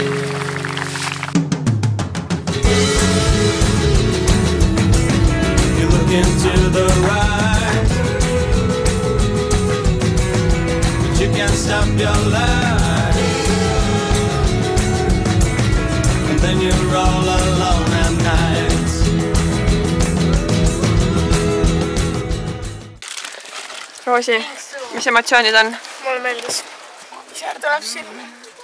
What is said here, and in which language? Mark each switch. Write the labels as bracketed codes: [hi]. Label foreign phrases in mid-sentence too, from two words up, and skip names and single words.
[en] Into the rise, but you can't stop your life, and then you're all alone at night. [et] Roosi, mis emotsioonid on? Mulle meeldis. Ise tuleb sinna.